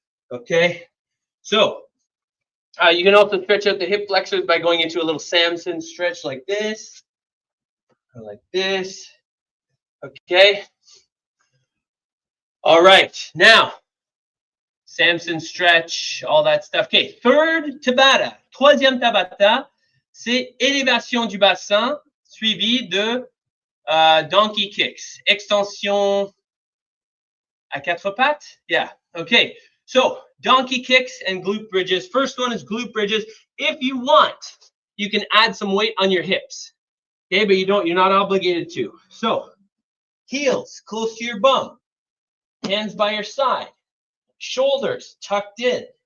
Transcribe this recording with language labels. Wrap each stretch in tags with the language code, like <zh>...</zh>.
<en>Okay, so you can also stretch out the hip flexors by going into a little Samson stretch like this, or like this. Okay. All right, now Samson stretch, all that stuff. Okay, third Tabata,</en> <fr>troisième Tabata, c'est élévation du bassin suivi de donkey kicks, extension à quatre pattes.</fr> <en>Yeah, okay. So donkey kicks and glute bridges. First one is glute bridges. If you want, you can add some weight on your hips. Okay, but you're not obligated to. So, heels close to your bum, hands by your side, shoulders tucked in.</en>